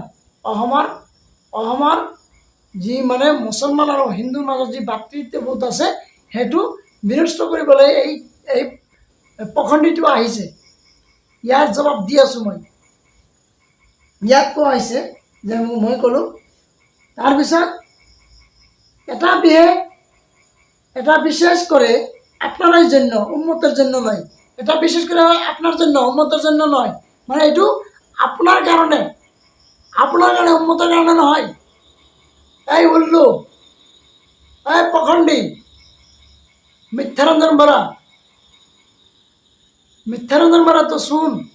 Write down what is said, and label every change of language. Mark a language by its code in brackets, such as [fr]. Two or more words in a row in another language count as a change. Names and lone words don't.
[as] অসমৰ যি মানে মুছলমান আৰু হিন্দুৰ মাজত যি ভাতৃত্ববোধ আছে সেইটো বিনষ্ট কৰিবলৈ এই পখণ্ডীটো আহিছে। ইয়াৰ জবাব দি আছোঁ মই। ইয়াত কোৱা হৈছে যে মই ক'লোঁ, তাৰপিছত [bn] এটা বিশেষ করে আপনার জন্য উম্মতের জন্য নয়, এটা বিশেষ করে আপনার জন্য উম্মতের জন্য নয়, [as] মানে এইটো [bn] আপনার কারণে উম্মতের কারণে [as] নহয়। এই উল্লু, এই পখণ্ডী, মিথ্যারঞ্জন বরা, মিথ্যানন্দন মৰা তো শুন।